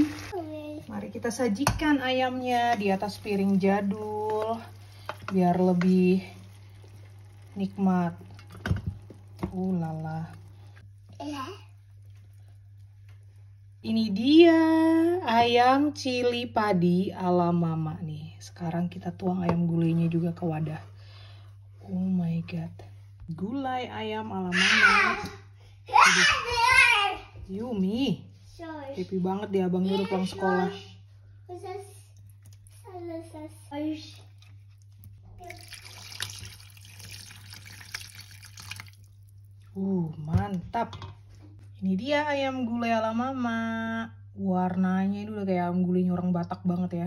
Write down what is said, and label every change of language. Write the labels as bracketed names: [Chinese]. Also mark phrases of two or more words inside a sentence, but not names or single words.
[Indonesian] Mari kita sajikan ayamnya di atas piring jadul biar lebih nikmat. Lala. Ini dia ayam cili padi ala mama nih. Sekarang kita tuang ayam gulainya juga ke wadah. [English] Oh my god. [Indonesian] Gulai ayam ala mama. Yummy. Happy banget dia abangnya udah pulang sekolah. Mantap. Ini dia ayam gulai ala mama. Warnanya itu udah kayak ayam gulainya orang Batak banget ya.